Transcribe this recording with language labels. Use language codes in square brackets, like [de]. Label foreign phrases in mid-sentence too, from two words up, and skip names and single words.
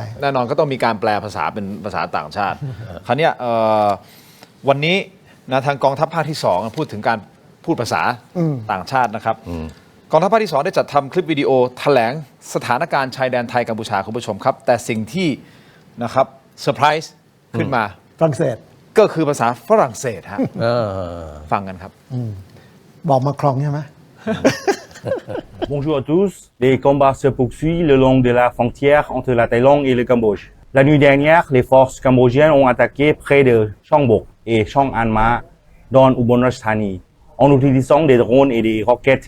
[th] แน่นอนก็ต้องมีการแปลภาษาเป็นภาษาต่างชาติคราวนี้วันนี้นะทางกองทัพภาคที่2พูดถึงการพูดภาษาต่างชาตินะครับกองทัพภาคที่2ได้จัดทำคลิปวิดีโอแถลงสถานการณ์ชายแดนไทยกัมพูชาคุณผู้ชมครับแต่สิ่งที่นะครับเซอร์ไพรส์ขึ้นมา ฝรั่งเศส ก็คือภาษาฝรั่งเศสฮะฟังกันครับ บอกมาคลองใช่ไหม [fr] Bonjour à tous. Les combats se poursuivent le long de la frontière entre la Thaïlande et le Cambodge. La nuit dernière, les forces cambodgiennes ont attaqué près de Chongbuk et Chong An Ma dans Ubon Ratchathani en utilisant des drones et des roquettes.